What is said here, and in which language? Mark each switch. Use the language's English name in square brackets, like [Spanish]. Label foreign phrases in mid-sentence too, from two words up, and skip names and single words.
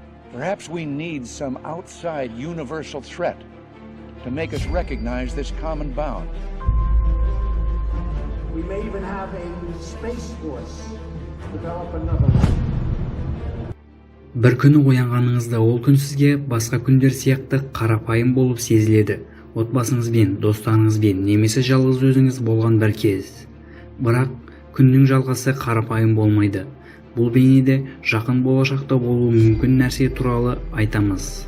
[English] Perhaps we need some outside universal threat to make us recognize this common bound. We may even have a space force develop another one. [Kazakh] Bir күні оянғаныңызда ол күн сізге басқа күндер сияқты қарапайым болып сезіледі. Отбасыңызбен, достарыңызбен, немесе жалғыз өзіңіз болған бір кез. Бірақ күннің жалғасы қарапайым болмайды. Бұл бейнеде жақын болашақта болуы мүмкін нәрсе туралы айтамыз.